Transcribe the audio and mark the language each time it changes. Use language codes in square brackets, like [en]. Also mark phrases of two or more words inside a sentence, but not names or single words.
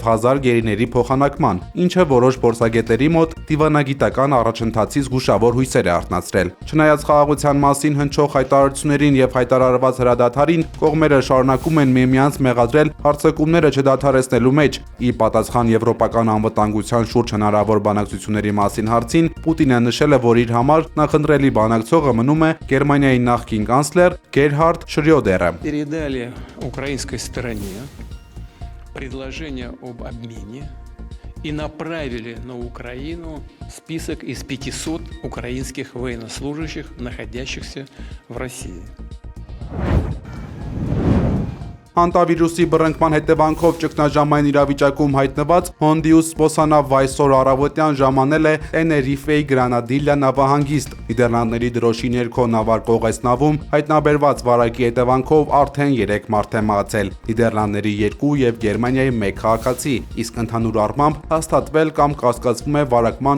[hy] 1000 գերիների փոխանակման, ինչը որոշ փորձագետների մոտ դիվանագիտական առաջընթացի զգուշավոր հույսեր է արթնացրել։ Չնայած խաղաղության մասին հնչող հայտարարություններին եւ հայտարարված հրադադարին, կողմերը շարունակում են միմյանց մեղադրել հարձակումները չդադարեցնելու մեջ։ Ի պատասխան եվրոպական անվտանգության շուրջ հնարավոր բանակցությունների մասին հարցին, Պուտինը նշել է, որ իր համար նախընտրելի բանակցողը մնում է Գերմանիայի նախկին կանցլեր Գերհարդ Շրյոդերը։ [ru] Передали украинской стороне предложение об обмене и направили на Украину список из 500 украинских военнослужащих, находящихся в России. [hy] Անտավիրուսի բռնկման հետևանքով ճգնաժամային իրավիճակում հայտնված Հոնդիուս Սպոսանավ Վայսօր առավոտյան ժամանել է Տեներիֆեի Գրանադիլիա նավահանգիստ։ Նիդերլանդների դրոշի ներքո նավարկող այս նավում հայտնաբերված վարակի հետևանքով արդեն 3 մարդ է մահացել։ Նիդերլանդների 2 եւ Գերմանիայի 1 քաղաքացի, իսկ ընդհանուր առմամբ հաստատվել կամ կասկածվում է վարակման